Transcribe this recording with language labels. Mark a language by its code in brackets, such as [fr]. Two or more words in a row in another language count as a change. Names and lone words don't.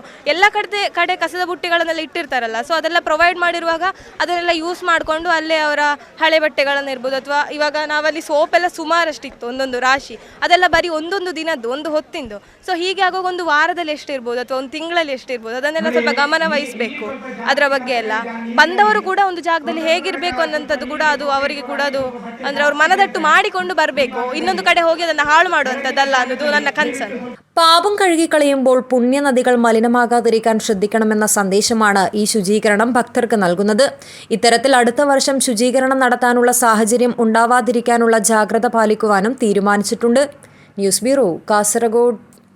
[kn] ಎಲ್ಲ ಕಡೆ ಕಸದ ಬುಟ್ಟಿಗಳನ್ನೆಲ್ಲ ಇಟ್ಟಿರ್ತಾರಲ್ಲ, ಸೊ ಅದೆಲ್ಲ ಪ್ರೊವೈಡ್ ಮಾಡಿರುವಾಗ ಅದನ್ನೆಲ್ಲ ಯೂಸ್ ಮಾಡಿಕೊಂಡು ಅಲ್ಲೇ ಅವರ ಹಳೆ ಬಟ್ಟೆಗಳನ್ನು ಇರ್ಬೋದು, ಅಥವಾ ಇವಾಗ ನಾವಲ್ಲಿ ಸೋಪೆಲ್ಲ ಸುಮಾರಷ್ಟಿತ್ತು, ಒಂದೊಂದು ರಾಶಿ, ಅದೆಲ್ಲ ಬರೀ ಒಂದೊಂದು ದಿನದ್ದು, ಒಂದು ಹೊತ್ತಿಂದು. ಸೊ ಹೀಗೆ ಆಗುವಾಗ ಒಂದು ವಾರದಲ್ಲಿ ಎಷ್ಟಿರ್ಬೋದು ಅಥವಾ ಒಂದು ತಿಂಗಳಲ್ಲಿ ಎಷ್ಟಿರ್ಬೋದು, ಅದನ್ನೆಲ್ಲ ಸ್ವಲ್ಪ ಗಮನ ವಹಿಸಬೇಕು. ಅದರ ಬಗ್ಗೆ ಎಲ್ಲ ಬಂದವರು ಕೂಡ ಒಂದು ಜಾಗದಲ್ಲಿ ಹೇಗಿರಬೇಕು ಅನ್ನೋಂಥದ್ದು ಕೂಡ ಅದು ಅವರಿಗೆ ಕೂಡ ಅದು ಅಂದರೆ ಅವ್ರ ಮನದಟ್ಟು ಮಾಡಿಕೊಂಡು ಬರಬೇಕು. ಇನ್ನೊಂದು ಕಡೆ ಹೋಗಿ ಅದನ್ನು ಹಾಳು ಮಾಡುವಂಥದ್ದಲ್ಲ ಅನ್ನೋದು ನನ್ನ ಕನ್ಸರ್ನ್. [ml] പാപം കഴുകിക്കളയുമ്പോൾ പുണ്യനദികൾ മലിനമാകാതിരിക്കാൻ ശ്രദ്ധിക്കണമെന്ന സന്ദേശമാണ് ഈ ശുചീകരണം ഭക്തർക്ക് നൽകുന്നത്. ഇത്തരത്തിൽ അടുത്ത വർഷം ശുചീകരണം നടത്താനുള്ള സാഹചര്യം ഉണ്ടാവാതിരിക്കാനുള്ള ജാഗ്രത പാലിക്കുവാനും തീരുമാനിച്ചിട്ടുണ്ട്. [en] news bureau, കാസർഗോഡ്.